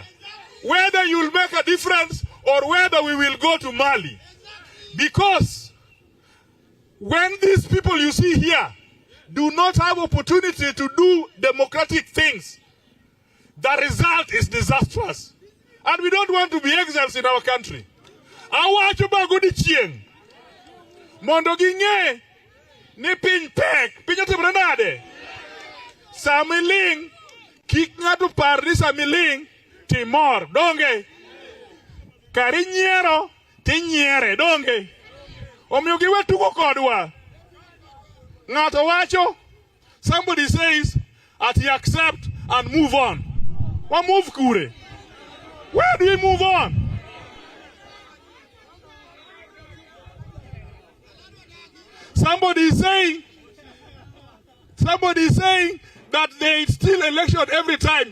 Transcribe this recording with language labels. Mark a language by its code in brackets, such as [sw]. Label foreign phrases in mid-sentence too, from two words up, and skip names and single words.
[en] Whether you will make a difference or whether we will go to Mali. Because when these people you see here do not have opportunity to do democratic things, the result is disastrous. And we don't want to be exiles in our country. [luo] Mondo ginge ni piny pek, piny otimore nade. Samiling, kik ng'ato par ni samiling timor, donge. Kari nyiero, tinyiere, donge. Omiyo giwe tugo kodwa. Ng'ato wacho, [en] somebody says, at he accept and move on. Wa move kure. Where do we move on? Somebody is saying that there is still election every time.